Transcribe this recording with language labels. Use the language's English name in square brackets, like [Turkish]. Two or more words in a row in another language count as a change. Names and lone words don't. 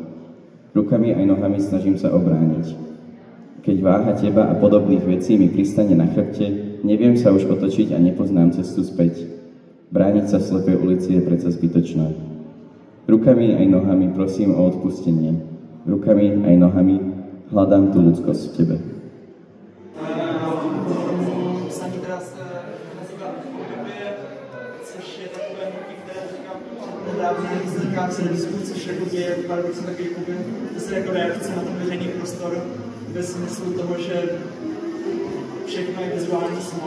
[Slovak] Rukami aj nohami snažím sa obrániť. Keď váha teba a podobných vecí mi pristane na chrbte, neviem sa už otočiť a nepoznám cestu späť. Brániť sa v slepej ulici je predsa zbytočné. Rukami aj nohami prosím o odpustenie. Rukami aj nohami hľadám tú ľudskosť v tebe. [Czech] Psaní teraz nazývá Obdobie, což je takové hnutí, které teďka nedávně vzniká v Srbsku, což je paradoxně takový zase jako reakce na ten veřejný prostor ve smyslu toho, že všechno je vizuální smog.